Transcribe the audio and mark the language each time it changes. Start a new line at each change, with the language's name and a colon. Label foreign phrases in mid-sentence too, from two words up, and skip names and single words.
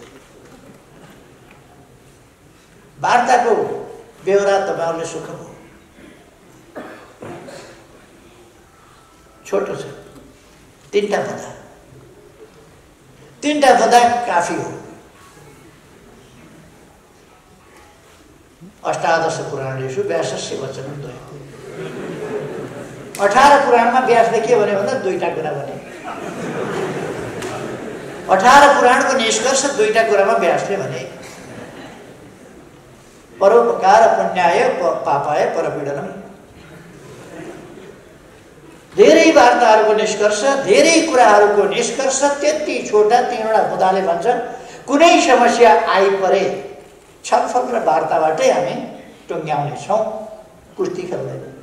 Nepali: वार्ताको बेहोरा तपाईँहरूले सुन्नुभयो, छोटो छ, तीनटा भन्दा काफी हो।
Sanskrit: अष्टादश पुराणेषु व्यासस्य वचनं द्वयम्।
Nepali: 18 पुराणमा व्यासले के भन्यो भन्दा दुईटा कुरा भने। 18 पुराणको निष्कर्ष दुईटा कुरामा व्यासले भने,
Sanskrit: परोपकार पुण्याय पापाय परपीडनम।
Nepali: धेरै वार्ताहरूको निष्कर्ष, धेरै कुराहरूको निष्कर्ष त्यति छोटा तीनवटा मुद्दाले भन्छ। कुनै समस्या आइपरे छलफल र वार्ताबाटै हामी टुङ्ग्याउनेछौँ, कुस्ती खेल्दैन।